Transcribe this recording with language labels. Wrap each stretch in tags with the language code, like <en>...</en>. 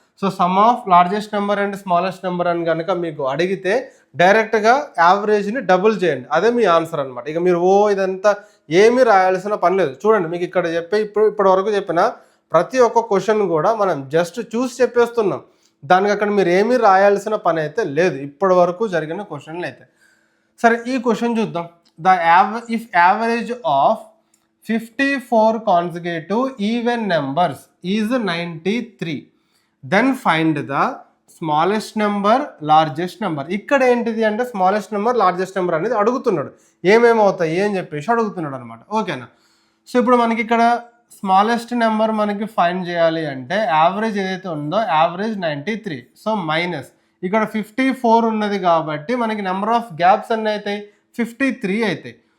<te>So</te> <en>sum of largest number and smallest number</en> <te>అని కనుక మీకు అడిగితే డైరెక్ట్గా యావరేజ్ని డబుల్ చేయండి, అదే మీ ఆన్సర్ అనమాట. ఇక మీరు ఇదంతా ఏమీ రాయాల్సిన పని లేదు. చూడండి, మీకు ఇక్కడ చెప్పే ఇప్పటి వరకు చెప్పిన ప్రతి ఒక్క క్వశ్చన్ కూడా మనం జస్ట్ చూసి చెప్పేస్తున్నాం, దానికి అక్కడ మీరు ఏమీ రాయాల్సిన పని అయితే లేదు ఇప్పటి వరకు జరిగిన క్వశ్చన్లు అయితే. సరే, ఈ క్వశ్చన్ చూద్దాం.</te> <en>If average of 54 consecutive even numbers is 93, then find the smallest number, largest number.</en> <te>ఇక్కడ ఏంటిది అంటే స్మాలెస్ట్ నెంబర్ లార్జెస్ట్ నెంబర్ అనేది అడుగుతున్నాడు, ఏమేమవుతాయి అని చెప్పేసి అడుగుతున్నాడు అనమాట. ఓకేనా? సో ఇప్పుడు మనకి ఇక్కడ స్మాలెస్ట్ నెంబర్ మనకి ఫైండ్ చేయాలి అంటే యావరేజ్ ఏదైతే ఉందో యావరేజ్ 93. సో మైనస్ ఇక్కడ 54 ఉన్నది కాబట్టి మనకి నెంబర్ ఆఫ్ గ్యాప్స్ అన్నీ అవుతాయి, 53 అవుతాయి.</te>